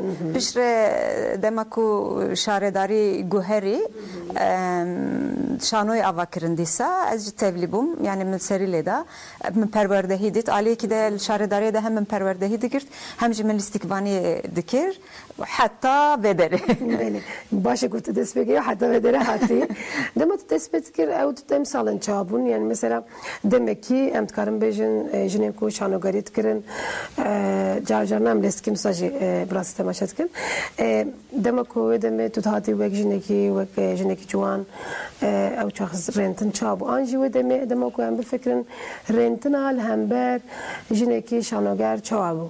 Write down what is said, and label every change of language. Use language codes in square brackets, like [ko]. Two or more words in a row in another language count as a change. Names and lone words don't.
[ku] Piştre dema ku şaredarî guherî şanoyê ava kirin dîsa ez jî tevlî bûm. Yani min serî lê da min perwerdehî dît. Aliyekî de şaredariyê de hem min perwerdehî dikirt hem jî min lîstikvaniyê dikir. Heta vederê. Başa ku tu dest pê kiriye heta vederê hatî. Dema tu dest pê dikir ew tu em salên çawa bûn. Yani mesela demek ki em dikarin bêjin jinên ku şanogerî dikirin carcarna em lê dikim sa jî bi rastî temaşe dikin. Dema ku wê demê tu hatî wek jinekî ciwan ew çax rentin çawa bû. An jî wê demê dema ku em bifikirin rentina li hember jinekî şanoger çawa bû.